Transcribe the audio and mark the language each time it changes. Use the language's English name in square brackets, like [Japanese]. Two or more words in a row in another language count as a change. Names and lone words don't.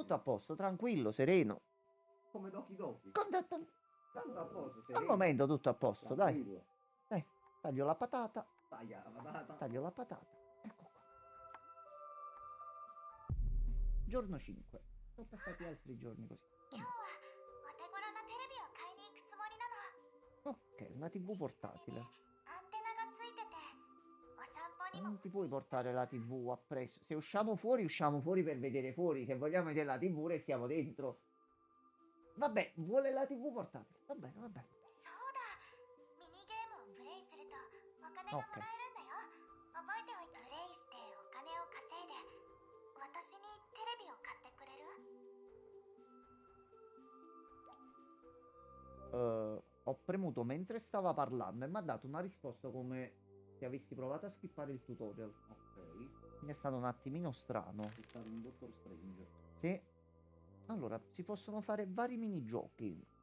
[Italian] Tutto a posto, tranquillo, sereno. Come Doki Doki. Tutto a posto, Al sereno. momento tutto a posto, dai. Tranquillo. Dai, taglio la patata. Taglia la patata. Taglio la patata. Ecco qua. Giorno 5. Sono passati altri giorni così. [Japanese] 今日はお手頃なテレビを買いに行くつもりなの。 [Italian] Ok, una TV portatile. [Japanese] アンテナがついてて、お散歩にも [Italian] Non ti puoi portare la TV appresso. Se usciamo fuori per vedere fuori. Se vogliamo vedere la TV restiamo dentro. Vabbè, vuole la TV portatile. Va bene, va bene. [Japanese] そうだ。ミニゲームをプレイするとお金がもらえるんだよ。覚えておいて。プレイしてお金を稼いで、私にテレビを買ってくれる？ [Italian] Ho premuto mentre stava parlando e mi ha dato una risposta come se avessi provato a skippare il tutorial. Ok. Quindi è stato un attimino strano. È stato un Doctor Strange. Sì. Allora, si possono fare vari minigiochi.